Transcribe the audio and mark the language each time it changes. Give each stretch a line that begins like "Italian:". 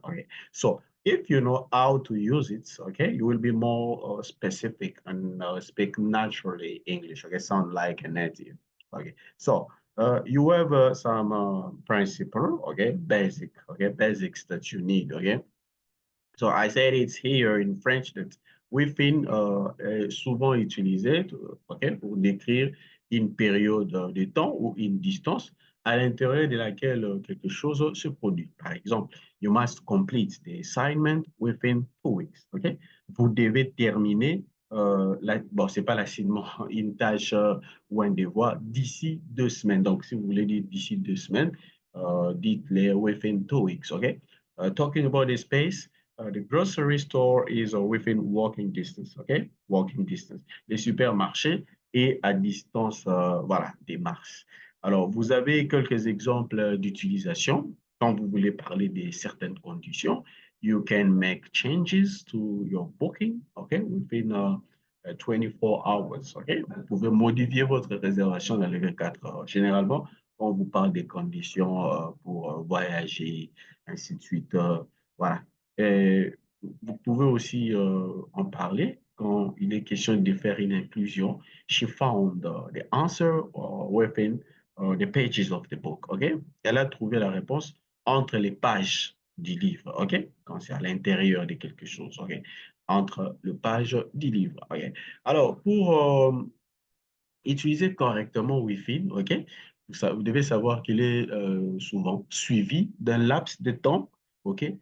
English: Okay, so if you know how to use it, okay, you will be more specific and speak naturally English, okay, sound like a native. Okay, so you have some principle, okay, basics that you need, okay. So I said it's here in French that
French: within est souvent utilisé, okay, pour décrire une période de temps ou une distance à l'intérieur de laquelle quelque chose se produit. Par exemple,
English: you must complete the assignment within 2 weeks. Okay?
French: Vous devez terminer, bon, c'est pas l'assignment, une tâche ou un devoir d'ici 2 semaines. Donc, si vous voulez dire d'ici 2 semaines, dites-le
English: within 2 weeks. Okay? Talking about the space, the grocery store is within walking distance, okay? Walking distance.
French: Les supermarchés est à distance, voilà, des marches. Alors, vous avez quelques exemples d'utilisation quand vous voulez parler de certaines conditions.
English: You can make changes to your booking, okay, within 24 hours, okay?
French: Vous pouvez modifier votre réservation dans les 24 heures. Généralement, on vous parle des conditions pour voyager, ainsi de suite. Voilà. Et vous pouvez aussi en parler quand il est question de faire une inclusion.
English: She found the answer within the pages of the book. OK?
French: Elle a trouvé la réponse entre les pages du livre. OK? Quand c'est à l'intérieur de quelque chose. OK? Entre les pages du livre. OK? Alors, pour utiliser correctement Wi-Fi, OK? Vous devez savoir qu'il est souvent suivi d'un laps de temps, OK?